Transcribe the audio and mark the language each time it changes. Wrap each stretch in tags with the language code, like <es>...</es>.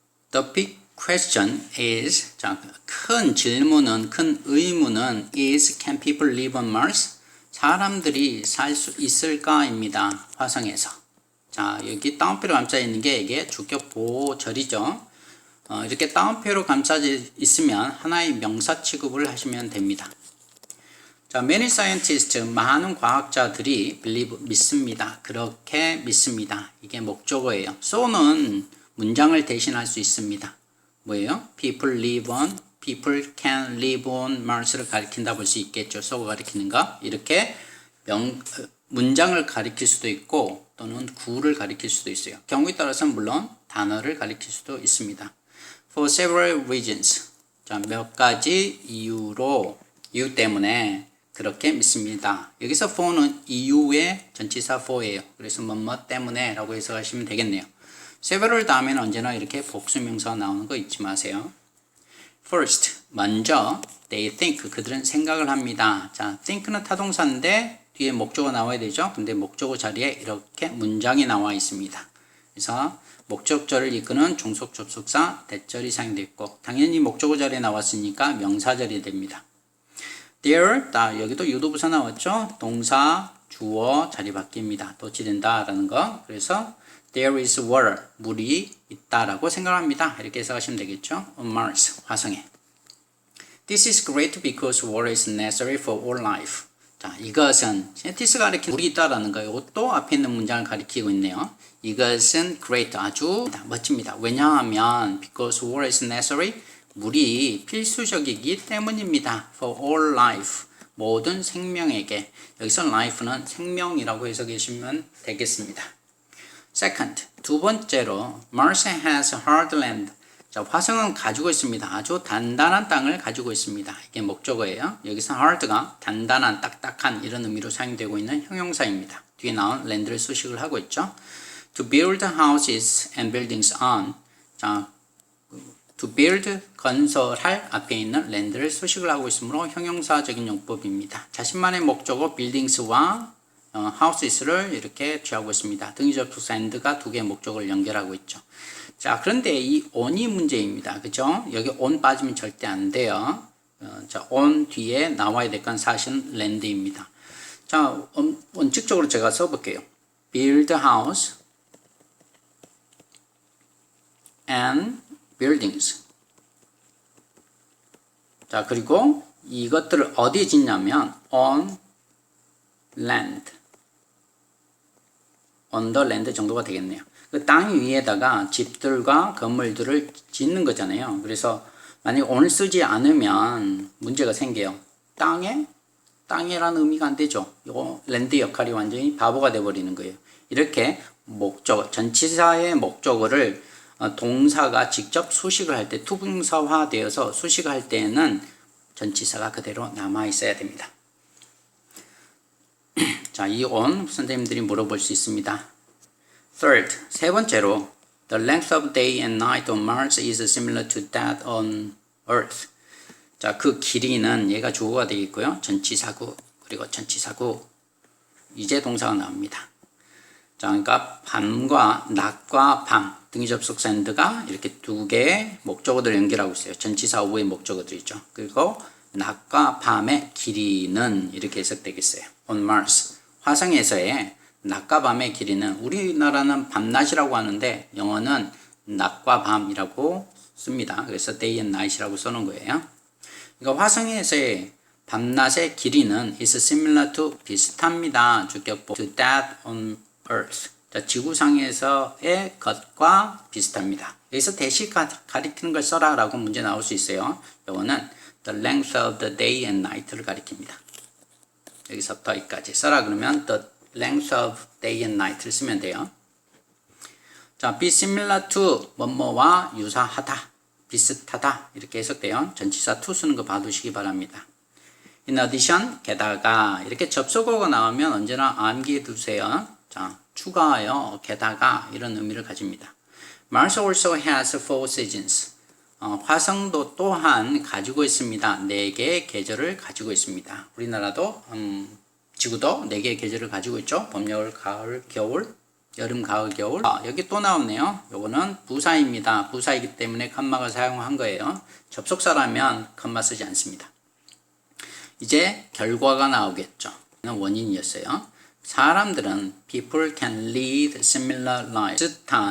<en>The big question is,</en> <ko>자, 큰 질문은, 큰 의문은</ko> <en>is, can people live on Mars?</en> <ko>사람들이 살 수 있을까입니다. 화성에서. 자, 여기 따옴표로 감싸 있는 게 이게 주격 보호절이죠. 이렇게 따옴표로 감싸져 있으면 하나의 명사 취급을 하시면 됩니다. 자,</ko> <en>many scientists,</en> <ko>많은 과학자들이</ko> <en>believe,</en> <ko>믿습니다. 그렇게 믿습니다. 이게 목적어예요. so는 문장을 대신할 수 있습니다. 뭐예요?</ko> <en>People live on, people can live on Mars를</en> <ko>가리킨다 볼 수 있겠죠. so가 가리키는 거. 이렇게 문장을 가리킬 수도 있고 또는 구를 가리킬 수도 있어요. 경우에 따라서는 물론 단어를 가리킬 수도 있습니다.</ko> <en>For several reasons.</en> <ko>자, 몇 가지 이유 때문에 그렇게 믿습니다. 여기서 for는 이유의 전치사 for예요. 그래서 뭐뭐 때문에 라고 해석하시면 되겠네요. several 다음에는 언제나 이렇게 복수명사가 나오는 거 잊지 마세요. First, 먼저</ko> <en>they think,</en> <ko>그들은 생각을 합니다. 자, think는 타동사인데 뒤에 목적어 나와야 되죠. 근데 목적어 자리에 이렇게 문장이 나와 있습니다. 그래서 목적절을 이끄는 종속 접속사 대절이 사용되어 있고 당연히 목적어 자리에 나왔으니까 명사절이 됩니다. There, 여기도 유도부사 나왔죠. 동사, 주어 자리 바뀝니다. 도치된다 라는 거. 그래서</ko> <en>There is water.</en> <ko>물이 있다라고 생각합니다. 이렇게 해석하시면 되겠죠.</ko> <en>On Mars.</en> <ko>화성에.</ko> <en>This is great because water is necessary for all life.</en> <ko>자, 이것은 this 가리키는 물이 있다라는 거. 이것도 앞에 있는 문장을 가리키고 있네요. 이것은 great. 아주 멋집니다. 왜냐하면</ko> <en>because water is necessary.</en> <ko>물이 필수적이기 때문입니다.</ko> <en>For all life.</en> <ko>모든 생명에게. 여기서 life는 생명이라고 해석해 주시면 되겠습니다.</ko> <en>Second,</en> <ko>두 번째로</ko> <en>Mars has hard land.</en> <ko>자, 화성은 가지고 있습니다. 아주 단단한 땅을 가지고 있습니다. 이게 목적어예요. 여기서 hard가 단단한, 딱딱한 이런 의미로 사용되고 있는 형용사입니다. 뒤에 나온 land를 수식을 하고 있죠.</ko> <en>To build houses and buildings on.</en> <ko>자, to build, 건설할 앞에 있는 land를 수식을 하고 있으므로 형용사적인 용법입니다. 자신만의 목적어 buildings와 houses를 이렇게 취하고 있습니다. 등위 접속사 and가 두 개의 목적어를 연결하고 있죠. 자, 그런데 이 on이 문제입니다. 그죠? 여기 on 빠지면 절대 안 돼요. 자, on 뒤에 나와야 될 건 사실은 land입니다. 자, 원칙적으로 제가 써볼게요.</ko> <en>build house and buildings.</en> <ko>자, 그리고 이것들을 어디에 짓냐면 on land. on the land 정도가 되겠네요. 그 땅 위에다가 집들과 건물들을 짓는 거잖아요. 그래서 만약에 on을 쓰지 않으면 문제가 생겨요. 땅에라는 의미가 안 되죠. 요 land 역할이 완전히 바보가 돼버리는 거예요. 이렇게 목적어, 전치사의 목적어를 동사가 직접 수식을 할 때 투부정사화 되어서 수식을 할 때에는 전치사가 그대로 남아 있어야 됩니다. 자, 이 on 선생님들이 물어볼 수 있습니다.</ko> <en>Third,</en> <ko>세 번째로</ko> <en>The length of day and night on Mars is similar to that on Earth.</en> <ko>자, 그 길이는 얘가 주어가 되겠고요. 전치사구 그리고 전치사구 이제 동사가 나옵니다. 자, 그러니까 밤과 낮과 밤 등위 접속사 and가 이렇게 두 개의 목적어들을 연결하고 있어요. 전치사 후의 목적어들이죠. 그리고 낮과 밤의 길이는 이렇게 해석되겠어요.</ko> <en>On Mars.</en> <ko>화성에서의 낮과 밤의 길이는 우리나라는 밤낮이라고 하는데 영어는 낮과 밤이라고 씁니다. 그래서 day and night이라고 써놓은 거예요. 그러니까 화성에서의 밤낮의 길이는</ko> <en>is similar to</en> <ko>비슷합니다.</ko> <en>주격보 to that on Earth.</en> <ko>자, 지구상에서의 것과 비슷합니다. 여기서 대시 가리키는 걸 써라 라고 문제 나올 수 있어요. 이거는</ko> <en>the length of the day and night</en> <ko>를 가리킵니다. 여기서부터 여기까지 써라 그러면</ko> <en>the length of day and night</en> <ko>를 쓰면 돼요. 자, be similar to 뭐뭐와 유사하다, 비슷하다 이렇게 해석돼요. 전치사 to 쓰는 거 봐두시기 바랍니다.</ko> <en>In addition,</en> <ko>게다가 이렇게 접속어가 나오면 언제나 암기해 두세요. 자, 추가하여 게다가 이런 의미를 가집니다.</ko> <en>Mars also has 4 seasons.</en> <ko>화성도 또한 가지고 있습니다. 4개의 계절을 가지고 있습니다. 우리나라도 지구도 4개의 계절을 가지고 있죠. 봄, 여름, 가을, 겨울, 여름, 가을, 겨울. 여기 또 나오네요. 요거는 부사입니다. 부사이기 때문에 컴마가 사용한 거예요. 접속사라면 컴마 쓰지 않습니다. 이제 결과가 나오겠죠. 원인이었어요. 사람들은</ko> <en>people can lead similar lives.</en>